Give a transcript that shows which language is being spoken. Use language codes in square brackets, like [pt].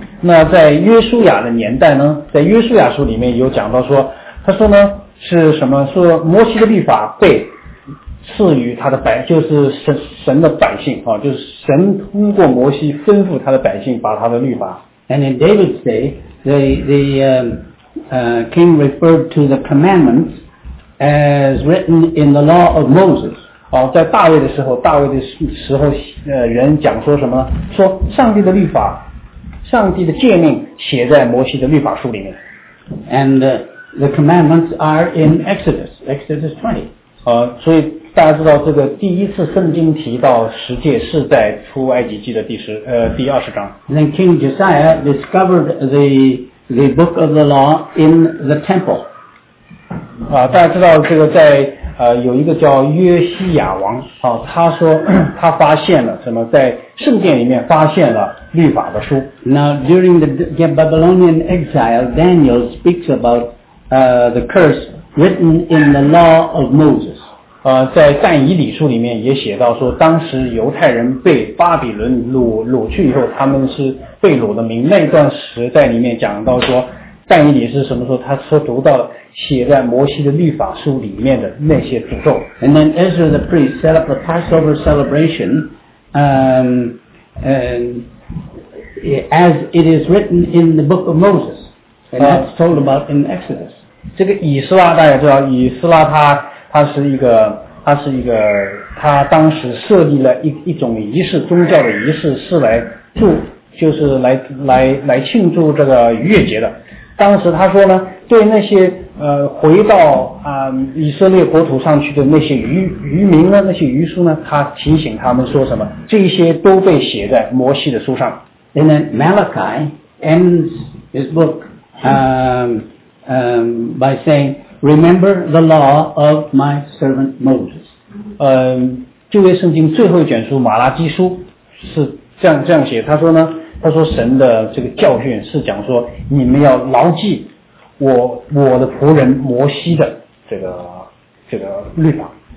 [zh] 那在约书亚的年代呢，在约书亚书里面有讲到说，他说呢是什么？说摩西的律法被赐予他的百，就是神的百姓啊，就是神通过摩西吩咐他的百姓把他的律法。 [en] And in David's day, the king referred to the commandments as written in the law of Moses. [zh] 哦，在大卫的时候，大卫的时候，人讲说什么？说上帝的律法，上帝的诫命写在摩西的律法书里面。 [en] And the commandments are in Exodus 20. [zh] 所以大家知道这个第一次圣经提到十诫是在出埃及记的第二十章。 [en] Then King Josiah discovered the book of the law in the temple. [zh] 大家知道这个在有一个叫约西亚王他说他发现了什么，在圣殿里面发现了律法的书。 [en] Now during the Babylonian exile, Daniel speaks about the curse written in the law of Moses. [zh] 在但以理书里面也写到说，当时犹太人被巴比伦掳去以后，他们是被掳的民。那段时代里面讲到说，但以理是什么时候？他说读到了写在摩西的律法书里面的那些诅咒。 [en] And then Ezra the priest set up the Passover celebration, as it is written in the book of Moses, and that's told about in Exodus. [zh] 这个以斯拉大家知道，以斯拉他是一个，他当时设立了一种仪式，宗教的仪式，是来祝，就是来庆祝这个逾越节的。当时他说呢，对那些回到以色列国土上去的那些渔民呢，那些渔夫呢，他提醒他们说什么？这些都被写在摩西的书上。 [en] And then Malachi ends his book by saying, "Remember the law of my servant Moses." [zh] 旧约圣经最后一卷书马拉基书是这样写，他说呢。他说神的这个教训是讲说，你们要牢记我的仆人摩西的这个律法。